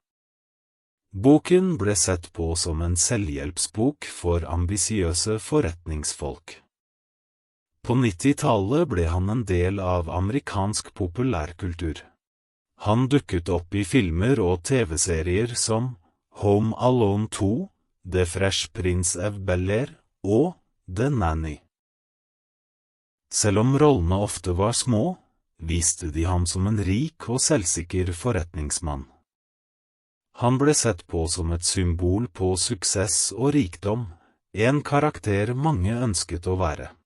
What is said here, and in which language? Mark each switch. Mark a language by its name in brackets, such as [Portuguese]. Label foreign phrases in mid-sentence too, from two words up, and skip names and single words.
[Norwegian] Boken ble sett på som en selvhjelpsbok for ambisiøse forretningsfolk. På 90-tallet ble han en del av amerikansk populærkultur. Han dukket opp i filmer og TV-serier som Home Alone 2, The Fresh Prince of Bel-Air og The Nanny. Selv om rollene ofte var små, viste de ham som en rik og selvsikker forretningsmann. Han ble sett på som et symbol på suksess og rikdom, en karakter mange ønsket å være.